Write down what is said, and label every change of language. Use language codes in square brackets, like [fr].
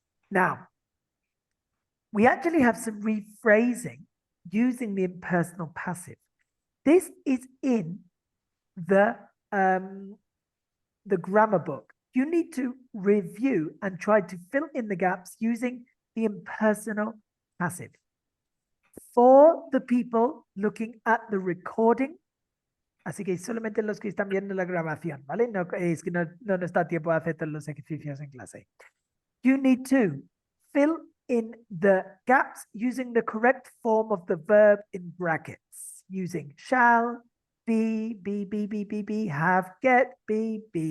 [en] Now, we actually have some rephrasing using the impersonal passive. This is in the grammar book. You need to review and try to fill in the gaps using the impersonal passive. For the people looking at the recording, [es] así que solamente los que están viendo la grabación, ¿vale? No, es que no nos da tiempo a hacer todos los ejercicios en clase. [en] You need to fill in the gaps using the correct form of the verb in brackets, using shall, be, have, get, be.